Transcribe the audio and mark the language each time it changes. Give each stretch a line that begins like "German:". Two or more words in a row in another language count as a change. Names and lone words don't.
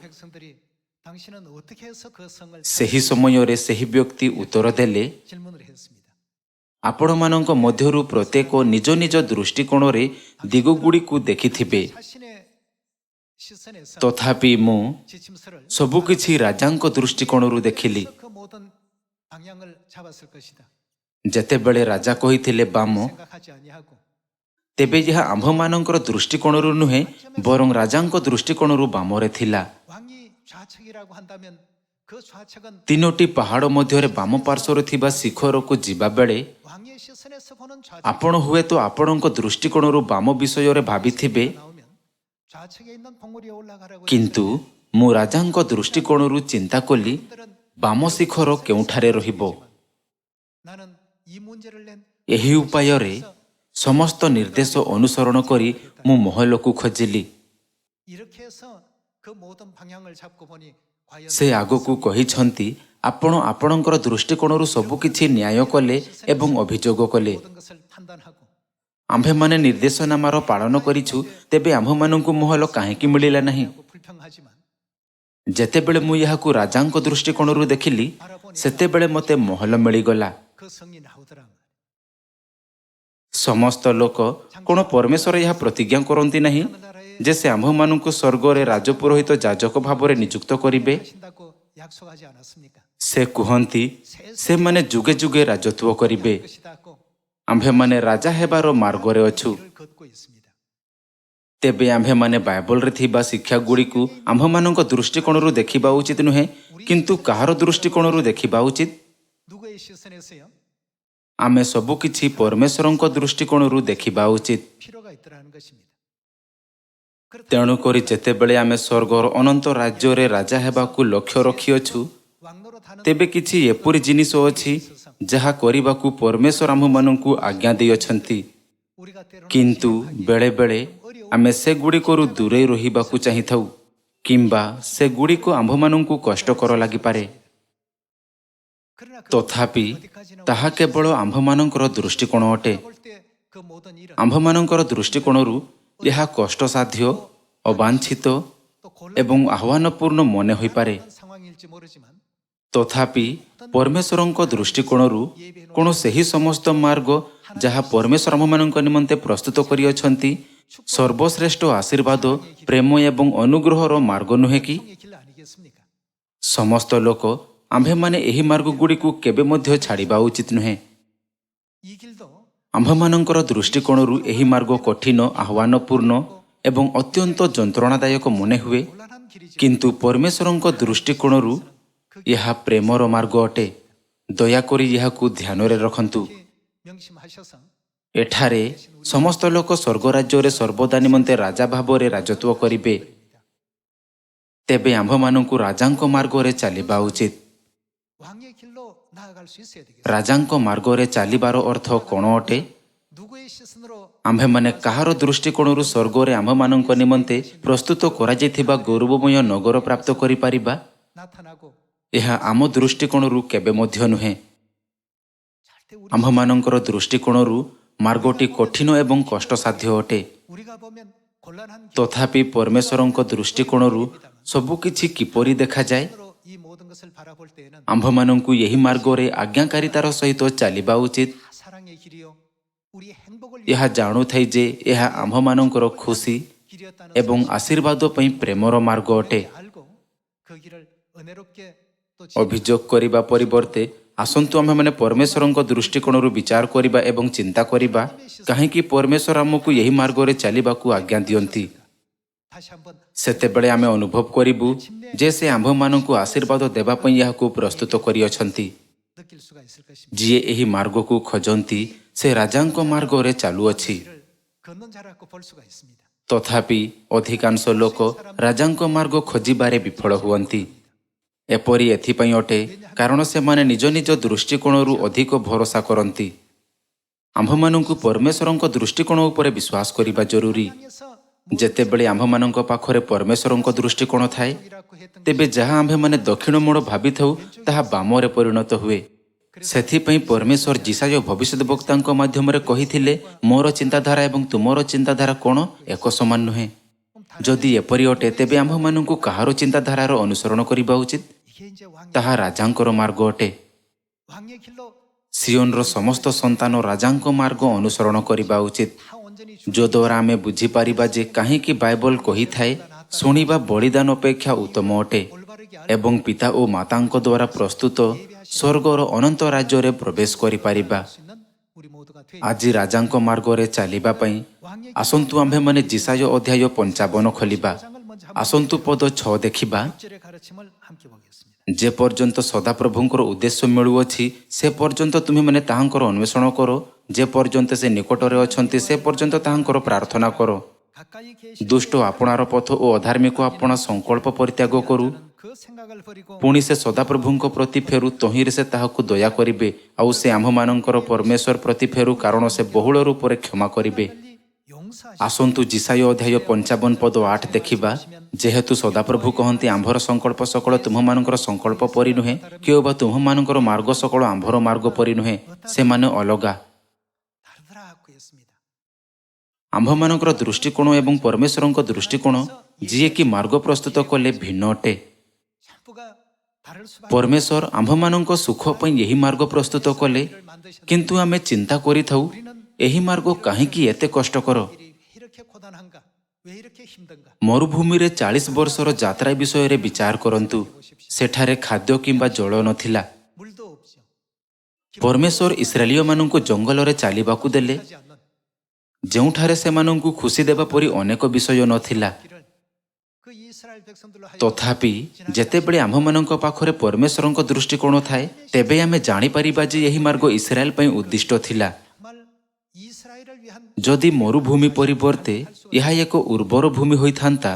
Odia: ସେହି ସମୟରେ ସେହି ବ୍ୟକ୍ତି ଉତ୍ତର ଦେଲେ, ଆପଣମାନଙ୍କ ମଧ୍ୟରୁ ପ୍ରତ୍ୟେକ ନିଜ ନିଜ ଦୃଷ୍ଟିକୋଣରେ ଦିଗଗୁଡ଼ିକୁ ଦେଖିଥିବେ। ତଥାପି ମୁଁ ସବୁକିଛି ରାଜାଙ୍କ ଦୃଷ୍ଟିକୋଣରୁ ଦେଖିଲି। ଯେତେବେଳେ ରାଜା କହିଥିଲେ ବାମ,
Korean: 생각하지 아니하고
Odia: ତେବେ ଏହା ଆମ୍ଭମାନଙ୍କର ଦୃଷ୍ଟିକୋଣରୁ ନୁହେଁ ବରଂ ରାଜାଙ୍କ ଦୃଷ୍ଟିକୋଣରୁ ବାମରେ ଥିଲା।
Korean: 왕이 좌측이라고 한다면 그 좌측은
Odia: ତିନୋଟି ପାହାଡ଼ ମଧ୍ୟରେ ବାମ ପାର୍ଶ୍ୱରେ ଥିବା ଶିଖରକୁ ଯିବା ବେଳେ
Korean: 왕의 시선에서 보는 좌측
Odia: ଆପଣ ହୁଏତ ଆପଣଙ୍କ ଦୃଷ୍ଟିକୋଣରୁ ବାମ ବିଷୟରେ ଭାବିଥିବେ,
Korean: 나오면 좌측에 있는 봉우리에 올라가라고
Odia: କିନ୍ତୁ ମୁଁ ରାଜାଙ୍କ ଦୃଷ୍ଟିକୋଣରୁ ଚିନ୍ତା କଲି
Korean: 분들은
Odia: ବାମ ଶିଖର କେଉଁଠାରେ ରହିବ।
Korean: 나는 이 문제를 낸
Odia: ଏହି ଉପାୟରେ ସମସ୍ତ ନିର୍ଦ୍ଦେଶ ଅନୁସରଣ କରି ମୁଁ ମହଲକୁ ଖୋଜିଲି।
Korean: 이렇게 해서 그 모든 방향을 잡고 보니 과연
Odia: ସେ ଆଗକୁ କହିଛନ୍ତି, ଆପଣ ଆପଣଙ୍କର ଦୃଷ୍ଟିକୋଣରୁ ସବୁକିଛି ନ୍ୟାୟ କଲେ ଏବଂ ଅଭିଯୋଗ କଲେ।
Korean: 모든 것을 판단하고
Odia: ଆମ୍ଭେମାନେ ନିର୍ଦ୍ଦେଶନାମାର ପାଳନ କରିଛୁ, ତେବେ ଆମ୍ଭମାନଙ୍କୁ ମହଲ କାହିଁକି ମିଳିଲା ନାହିଁ?
Korean: 하고 불평하지만
Odia: ଯେତେବେଳେ ମୁଁ ଏହାକୁ ରାଜାଙ୍କ ଦୃଷ୍ଟିକୋଣରୁ ଦେଖିଲି, ସେତେବେଳେ ମୋତେ ମହଲ ମିଳିଗଲା।
Korean: 그 성이 나오더라.
Odia: ସମସ୍ତ ଲୋକ କ'ଣ ପରମେଶ୍ୱର ଏହା ପ୍ରତିଜ୍ଞା କରନ୍ତି ନାହିଁ ଯେ ସେ ଆମ୍ଭମାନଙ୍କୁ ସ୍ୱର୍ଗରେ ରାଜପୁରୋହିତ ଯାଜକ ଭାବରେ ନିଯୁକ୍ତ କରିବେ?
Korean: 하신다고 약속하지 않았습니까?
Odia: ସେ କୁହନ୍ତି ସେମାନେ ଯୁଗେ ଯୁଗେ ରାଜତ୍ୱ କରିବେ।
Korean: 것이다고
Odia: ଆମ୍ଭେମାନେ ରାଜା ହେବାର ମାର୍ଗରେ ଅଛୁ।
Korean: 길을 걷고 있습니다.
Odia: ତେବେ ଆମ୍ଭେମାନେ ବାଇବଲରେ ଥିବା ଶିକ୍ଷାଗୁଡ଼ିକୁ ଆମ୍ଭମାନଙ୍କ ଦୃଷ୍ଟିକୋଣରୁ ଦେଖିବା ଉଚିତ ନୁହେଁ, କିନ୍ତୁ କାହାର ଦୃଷ୍ଟିକୋଣରୁ ଦେଖିବା ଉଚିତ?
Korean: 누구의 시선에서요?
Odia: ଆମେ ସବୁକିଛି ପରମେଶ୍ୱରଙ୍କ ଦୃଷ୍ଟିକୋଣରୁ ଦେଖିବା ଉଚିତ।
Korean: 필요가 있더라는 것입니다.
Odia: ତେଣୁକରି ଯେତେବେଳେ ଆମେ ସ୍ୱର୍ଗର ଅନନ୍ତ ରାଜ୍ୟରେ ରାଜା ହେବାକୁ ଲକ୍ଷ୍ୟ ରଖିଅଛୁ,
Korean: 왕노로 타는
Odia: ତେବେ କିଛି ଏପରି ଜିନିଷ ଅଛି ଯାହା କରିବାକୁ ପରମେଶ୍ୱର ଆମ୍ଭମାନଙ୍କୁ ଆଜ୍ଞା ଦେଇଅଛନ୍ତି,
Korean: 우리가 때로는
Odia: କିନ୍ତୁ ବେଳେବେଳେ ଆମେ ସେଗୁଡ଼ିକରୁ ଦୂରେଇ ରହିବାକୁ ଚାହିଁଥାଉ କିମ୍ବା ସେଗୁଡ଼ିକ ଆମ୍ଭମାନଙ୍କୁ କଷ୍ଟକର ଲାଗିପାରେ।
Korean: 그러나 그
Odia: ତଥାପି
Korean: 어디까지나
Odia: ତାହା କେବଳ ଆମ୍ଭମାନଙ୍କର ଦୃଷ୍ଟିକୋଣ ଅଟେ।
Korean: 볼때그 모든 일은
Odia: ଆମ୍ଭମାନଙ୍କର ଦୃଷ୍ଟିକୋଣରୁ ଏହା କଷ୍ଟସାଧ୍ୟ, ଅବାଞ୍ଛିତ
Korean: 또
Odia: ଏବଂ ଆହ୍ୱାନପୂର୍ଣ୍ଣ ମନେ ହୋଇପାରେ।
Korean: 곤란한 상황일지 모르지만
Odia: ତଥାପି ପରମେଶ୍ୱରଙ୍କ ଦୃଷ୍ଟିକୋଣରୁ କ'ଣ ସେହି ସମସ୍ତ ମାର୍ଗ ଯାହା ପରମେଶ୍ୱର ଆମ୍ଭମାନଙ୍କ ନିମନ୍ତେ ପ୍ରସ୍ତୁତ କରିଅଛନ୍ତି ସର୍ବଶ୍ରେଷ୍ଠ ଆଶୀର୍ବାଦ, ପ୍ରେମ ଏବଂ ଅନୁଗ୍ରହର ମାର୍ଗ ନୁହେଁ କି?
Korean: 성의 길 아니겠습니까?
Odia: ସମସ୍ତ ଲୋକ ଆମ୍ଭେମାନେ ଏହି ମାର୍ଗଗୁଡ଼ିକୁ କେବେ ମଧ୍ୟ ଛାଡ଼ିବା ଉଚିତ ନୁହେଁ।
Korean: 이 길도
Odia: ଆମ୍ଭମାନଙ୍କର ଦୃଷ୍ଟିକୋଣରୁ ଏହି ମାର୍ଗ କଠିନ, ଆହ୍ୱାନପୂର୍ଣ୍ଣ ଏବଂ ଅତ୍ୟନ୍ତ ଯନ୍ତ୍ରଣାଦାୟକ ମନେ ହୁଏ,
Korean: 곤란한 길이지.
Odia: କିନ୍ତୁ ପରମେଶ୍ୱରଙ୍କ ଦୃଷ୍ଟିକୋଣରୁ ଏହା ପ୍ରେମର ମାର୍ଗ ଅଟେ। ଦୟାକରି ଏହାକୁ ଧ୍ୟାନରେ ରଖନ୍ତୁ।
Korean: 명심하셔서
Odia: ଏଠାରେ ସମସ୍ତ ଲୋକ ସ୍ୱର୍ଗରାଜ୍ୟରେ ସର୍ବଦା ନିମନ୍ତେ ରାଜା ଭାବରେ ରାଜତ୍ୱ କରିବେ। ତେବେ ଆମ୍ଭମାନଙ୍କୁ ରାଜାଙ୍କ ମାର୍ଗରେ ଚାଲିବା ଉଚିତ।
Korean: 왕의 길로 나아갈 수 있어야 되겠습니다.
Odia: ରାଜାଙ୍କ ମାର୍ଗରେ ଚାଲିବାର ଅର୍ଥ କ'ଣ ଅଟେ?
Korean: 누구의 시선으로
Odia: ଆମ୍ଭେମାନେ କାହାର ଦୃଷ୍ଟିକୋଣରୁ ସ୍ୱର୍ଗରେ ଆମ୍ଭମାନଙ୍କ ନିମନ୍ତେ ପ୍ରସ୍ତୁତ କରାଯାଇଥିବା ଗୌରବମୟ ନଗର ପ୍ରାପ୍ତ କରିପାରିବା?
Korean: 나타나고
Odia: ଏହା ଆମ ଦୃଷ୍ଟିକୋଣରୁ କେବେ ମଧ୍ୟ ନୁହେଁ।
Korean: 절대
Odia: ଆମ୍ଭମାନଙ୍କର ଦୃଷ୍ଟିକୋଣରୁ ମାର୍ଗଟି କଠିନ ଏବଂ କଷ୍ଟସାଧ୍ୟ ଅଟେ।
Korean: 우리가 보면 곤란한
Odia: ତଥାପି ପରମେଶ୍ୱରଙ୍କ ଦୃଷ୍ଟିକୋଣରୁ ସବୁକିଛି କିପରି ଦେଖାଯାଏ?
Korean: 길로 이 모든 것을 바라볼 때에는
Odia: ଆମ୍ଭମାନଙ୍କୁ ଏହି ମାର୍ଗରେ ଆଜ୍ଞାକାରିତାର ସହିତ ଚାଲିବା ଉଚିତ।
Korean: 다 사랑의 길이요 우리의 행복을
Odia: ଏହା ଜାଣୁଥାଇ ଯେ ଏହା ଆମ୍ଭମାନଙ୍କର ଖୁସି
Korean: 길이었다는
Odia: ଏବଂ ଆଶୀର୍ବାଦ ପାଇଁ ପ୍ରେମର ମାର୍ଗ ଅଟେ।
Korean: 알고 그 길을 은혜롭게 또
Odia: ଅଭିଯୋଗ କରିବା ପରିବର୍ତ୍ତେ ଆସନ୍ତୁ ଆମ୍ଭେମାନେ ପରମେଶ୍ୱରଙ୍କ ଦୃଷ୍ଟିକୋଣରୁ ବିଚାର କରିବା ଏବଂ ଚିନ୍ତା କରିବା, କାହିଁକି ପରମେଶ୍ୱର ଆମକୁ ଏହି ମାର୍ଗରେ ଚାଲିବାକୁ ଆଜ୍ଞା ଦିଅନ୍ତି।
Korean: 다시 한번
Odia: ସେତେବେଳେ ଆମେ ଅନୁଭବ କରିବୁ ଯେ ସେ ଆମ୍ଭମାନଙ୍କୁ ଆଶୀର୍ବାଦ ଦେବା ପାଇଁ ଏହାକୁ ପ୍ରସ୍ତୁତ କରିଅଛନ୍ତି।
Korean: 느낄 수가 있을 것입니다.
Odia: ଯିଏ ଏହି ମାର୍ଗକୁ ଖୋଜନ୍ତି ସେ ରାଜାଙ୍କ ମାର୍ଗରେ ଚାଲୁଅଛି।
Korean: 길을 걷는 자라고 볼 수가 있습니다.
Odia: ତଥାପି ଅଧିକାଂଶ ଲୋକ ରାଜାଙ୍କ ମାର୍ଗ ଖୋଜିବାରେ ବିଫଳ ହୁଅନ୍ତି। ଏପରି ଏଥିପାଇଁ ଅଟେ କାରଣ ସେମାନେ ନିଜ ନିଜ ଦୃଷ୍ଟିକୋଣରୁ ଅଧିକ ଭରସା କରନ୍ତି। ଆମ୍ଭମାନଙ୍କୁ ପରମେଶ୍ୱରଙ୍କ ଦୃଷ୍ଟିକୋଣ ଉପରେ ବିଶ୍ୱାସ କରିବା ଜରୁରୀ।
Korean: 땅에서
Odia: ଯେତେବେଳେ ଆମ୍ଭମାନଙ୍କ ପାଖରେ ପରମେଶ୍ୱରଙ୍କ ଦୃଷ୍ଟିକୋଣ ଥାଏ,
Korean: 이라고 했던
Odia: ତେବେ ଯାହା ଆମ୍ଭେମାନେ ଦକ୍ଷିଣ ମୋଡ଼ ଭାବିଥାଉ ତାହା ବାମରେ ପରିଣତ ହୁଏ। ସେଥିପାଇଁ ପରମେଶ୍ୱର ଯିଶାୟ ଭବିଷ୍ୟଦ୍ବକ୍ତାଙ୍କ ମାଧ୍ୟମରେ କହିଥିଲେ, ମୋର ଚିନ୍ତାଧାରା ଏବଂ ତୁମର ଚିନ୍ତାଧାରା କ'ଣ ଏକ ସମାନ ନୁହେଁ। ଯଦି ଏପରି ଅଟେ ତେବେ ଆମ୍ଭମାନଙ୍କୁ କାହାର ଚିନ୍ତାଧାରାର ଅନୁସରଣ କରିବା ଉଚିତ?
Korean: 이게 이제
Odia: ତାହା ରାଜାଙ୍କର ମାର୍ଗ ଅଟେ।
Korean: 왕의 길로
Odia: ସିଓନର ସମସ୍ତ ସନ୍ତାନ ରାଜାଙ୍କ ମାର୍ଗ ଅନୁସରଣ କରିବା ଉଚିତ,
Korean: 다 온전히
Odia: ଯଦ୍ୱାରା ଆମେ ବୁଝିପାରିବା ଯେ କାହିଁକି ବାଇବଲ କହିଥାଏ ଶୁଣିବା ବଳିଦାନ ଅପେକ୍ଷା ଉତ୍ତମ ଅଟେ।
Korean: 올바르게
Odia: ଏବଂ ପିତା ଓ ମାତାଙ୍କ ଦ୍ୱାରା ପ୍ରସ୍ତୁତ ସ୍ୱର୍ଗର ଅନନ୍ତ ରାଜ୍ୟରେ ପ୍ରବେଶ କରିପାରିବା।
Korean: 수 있는 우리 모두가 되
Odia: ଆଜି ରାଜାଙ୍କ ମାର୍ଗରେ ଚାଲିବା ପାଇଁ ଆସନ୍ତୁ ଆମ୍ଭେମାନେ ଜିସାୟ ଅଧ୍ୟାୟ 55 ଖୋଲିବା।
Korean: 장을 먼저
Odia: ଆସନ୍ତୁ ପଦ 6 ଦେଖିବା।
Korean: 6절의 가르침을 함께 보겠습니다.
Odia: ଯେ ପର୍ଯ୍ୟନ୍ତ ସଦାପ୍ରଭୁଙ୍କର ଉଦ୍ଦେଶ୍ୟ ମିଳୁଅଛି ସେ ପର୍ଯ୍ୟନ୍ତ ତୁମେମାନେ ତାହାଙ୍କର ଅନ୍ୱେଷଣ କର। ଯେ ପର୍ଯ୍ୟନ୍ତ ସେ ନିକଟରେ ଅଛନ୍ତି ସେ ପର୍ଯ୍ୟନ୍ତ ତାହାଙ୍କର ପ୍ରାର୍ଥନା କର।
Korean: 가까이 계신
Odia: ଦୁଷ୍ଟ ଆପଣାର ପଥ ଓ ଅଧାର୍ମିକ ଆପଣା ସଂକଳ୍ପ ପରିତ୍ୟାଗ କରୁ।
Korean: 그 생각을 버리고
Odia: ପୁଣି ସେ ସଦାପ୍ରଭୁଙ୍କ ପ୍ରତି ଫେରୁ, ତହିଁରେ ସେ ତାହାକୁ ଦୟା କରିବେ। ଆଉ ସେ ଆମ୍ଭମାନଙ୍କର ପରମେଶ୍ୱର ପ୍ରତି ଫେରୁ, କାରଣ ସେ ବହୁଳ ରୂପରେ କ୍ଷମା କରିବେ।
Korean: 용서하시
Odia: ଆସନ୍ତୁ ଜିସାୟ ଅଧ୍ୟାୟ 55 ପଦ 8 ଦେଖିବା। ଯେହେତୁ ସଦାପ୍ରଭୁ କହନ୍ତି ଆମ୍ଭର ସଂକଳ୍ପ ସକଳ ତୁମ୍ଭମାନଙ୍କର ସଂକଳ୍ପ ପରି ନୁହେଁ, କିଏ ବା ତୁମ୍ଭମାନଙ୍କର ମାର୍ଗ ସକଳ ଆମ୍ଭର ମାର୍ଗ ପରି ନୁହେଁ, ସେମାନେ ଅଲଗା।
Korean: 다르더라고 했습니다.
Odia: ଆମ୍ଭମାନଙ୍କର ଦୃଷ୍ଟିକୋଣ ଏବଂ ପରମେଶ୍ୱରଙ୍କ ଦୃଷ୍ଟିକୋଣ ଯିଏକି ମାର୍ଗ ପ୍ରସ୍ତୁତ କଲେ ଭିନ୍ନ ଅଟେ।
Korean: 전부가 다를 수밖에
Odia: ପରମେଶ୍ୱର ଆମ୍ଭମାନଙ୍କ ସୁଖ ପାଇଁ ଏହି ମାର୍ଗ ପ୍ରସ୍ତୁତ କଲେ, କିନ୍ତୁ ଆମେ ଚିନ୍ତା କରିଥାଉ ଏହି ମାର୍ଗ କାହିଁକି ଏତେ କଷ୍ଟକର।
Korean: 일이 왜 이렇게 고단한가? 왜 이렇게 힘든가?
Odia: ମରୁଭୂମିରେ 40 ବର୍ଷର ଯାତ୍ରା ବିଷୟରେ ବିଚାର କରନ୍ତୁ। ସେଠାରେ ଖାଦ୍ୟ କିମ୍ବା ଜଳ ନଥିଲା।
Korean: 물도 없죠.
Odia: ପରମେଶ୍ୱର ଇସ୍ରାଏଲୀୟମାନଙ୍କୁ ଜଙ୍ଗଲରେ ଚାଲିବାକୁ ଦେଲେ,
Korean: 하지 않는
Odia: ଯେଉଁଠାରେ ସେମାନଙ୍କୁ ଖୁସି ଦେବା ପରି ଅନେକ ବିଷୟ ନଥିଲା।
Korean: 길을 그 이스라엘 백성들로 하여금
Odia: ତଥାପି ଯେତେବେଳେ ଆମ୍ଭମାନଙ୍କ ପାଖରେ ପରମେଶ୍ୱରଙ୍କ ଦୃଷ୍ଟିକୋଣ ଥାଏ, ତେବେ ଆମେ ଜାଣିପାରିବା ଯେ ଏହି ମାର୍ଗ ଇସ୍ରାଏଲ ପାଇଁ ଉଦ୍ଦିଷ୍ଟ ଥିଲା।
Korean: 정말 이스라엘을 위한
Odia: ଯଦି ମରୁଭୂମି ପରିବର୍ତ୍ତେ ଏହା ଏକ ଉର୍ବର ଭୂମି ହୋଇଥାନ୍ତା